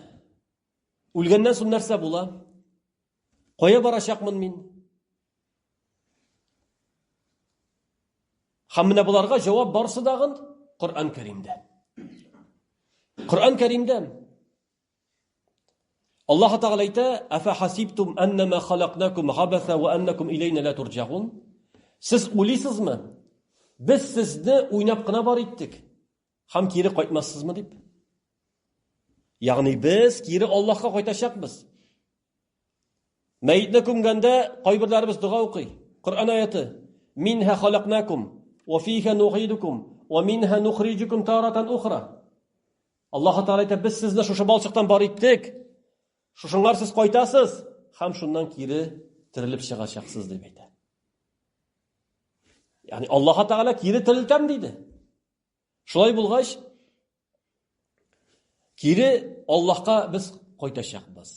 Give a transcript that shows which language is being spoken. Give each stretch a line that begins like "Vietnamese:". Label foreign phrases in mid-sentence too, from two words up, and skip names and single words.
Tatar: Үлгәннән соң нәрсә була? Кая барачакмын мин? Һәм менә буларга җавап барсы дагы Коръән Кәримдә. Коръән Кәримдә Аллаһ Тәгалә әйтә:
Arabic: "أفحسبتم أنما خلقناكم عبثا وأنكم إلينا لا ترجعون?"
Tatar: Сез уйлыйсызмы? Без сезне уйнап кына бар иттек. Һәм кире кайтмассызмы дип? Ягъни без кире Аллаһка кайтачакбыз. Мәйтне күмгәндә кайберләребез дуга укый. Коръән аяты:
Arabic: "منها خلقناكم وفيها نعيدكم ومنها نخرجكم تارة أخرى."
Tatar: Аллаһ Тәгалә әйтә: "Без сезне шушы балчыктан бар иттек. Шушыңар сез кайтасыз, һәм шуннан кире тирилеп чыгачаксыз" дип әйтә. Ягъни Аллаһ Тәгалә кире тирилтәм диде. Шулай булгач, кире Аллаһка без кайтачакбыз.